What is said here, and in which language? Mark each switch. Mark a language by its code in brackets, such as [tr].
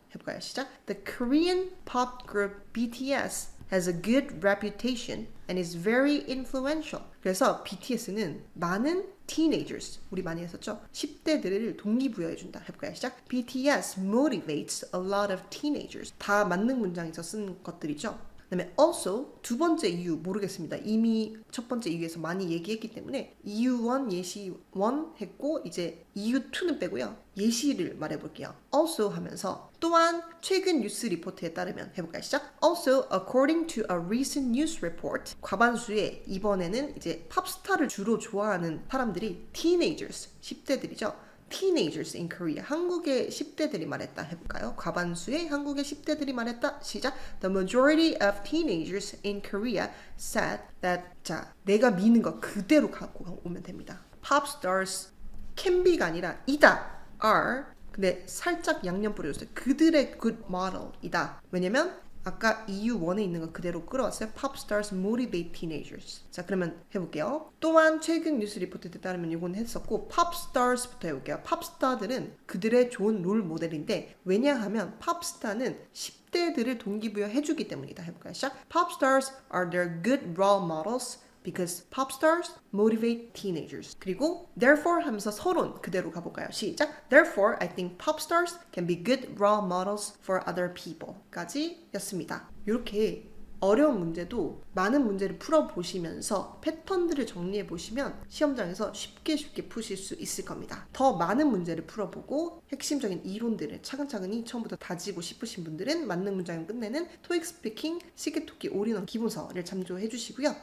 [ko] 해볼까요? 시작. [en] The Korean pop group BTS has a good reputation and is very influential. [ko] 그래서 BTS는 많은 teenagers, 우리 많이 했었죠? 10대들을 동기부여해준다. 해볼까요? 시작. [en] BTS motivates a lot of teenagers. [ko] 다 만능 문장에서 쓴 것들이죠. 그 다음에 also 두 번째 이유 모르겠습니다. 이미 첫 번째 이유에서 많이 얘기했기 때문에 이유 1, 예시 1 했고 이제 이유 2는 빼고요. 예시를 말해볼게요. also 하면서 또한 최근 뉴스 리포트에 따르면 해볼까요? 시작. [en] Also according to a recent news report [ko] 과반수의 이번에는 이제 팝스타를 주로 좋아하는 사람들이 teenagers 10대들이죠. [en] teenagers in Korea. [ko] 한국의 10대들이 말했다. 해볼까요? 과반수의 한국의 10대들이 말했다. 시작. [en] The majority of teenagers in Korea said that. [ko] 자, 내가 미는 거 그대로 갖고 오면 됩니다. [en] Pop stars can be가 [ko] 아니라 이다. [en] are. [ko] 근데 살짝 양념 뿌려줬어요. 그들의 good model이다. 왜냐면 아까 EU1에 있는 거 그대로 끌어왔어요. [en] Pop stars motivate teenagers. [ko] 자, 그러면 해볼게요. 또한 최근 뉴스 리포트에 따르면 이건 했었고 Pop stars부터 해볼게요. 팝스타들은 그들의 좋은 롤 모델인데 왜냐하면 팝스타는 10대들을 동기부여 해주기 때문이다. 해볼까요? 시작. [en] Pop stars are their good role models because pop stars motivate teenagers. [ko] 그리고 therefore 하면서 서론 그대로 가볼까요? 시작. [en] Therefore, I think pop stars can be good role models for other people. [ko] 까지 였습니다. 이렇게 어려운 문제도 많은 문제를 풀어보시면서 패턴들을 정리해보시면 시험장에서 쉽게 푸실 수 있을 겁니다. 더 많은 문제를 풀어보고 핵심적인 이론들을 차근차근히 처음부터 다지고 싶으신 분들은 만능 문장을 끝내는 토익 스피킹 시계토끼 올인원 기본서를 참조해 주시고요.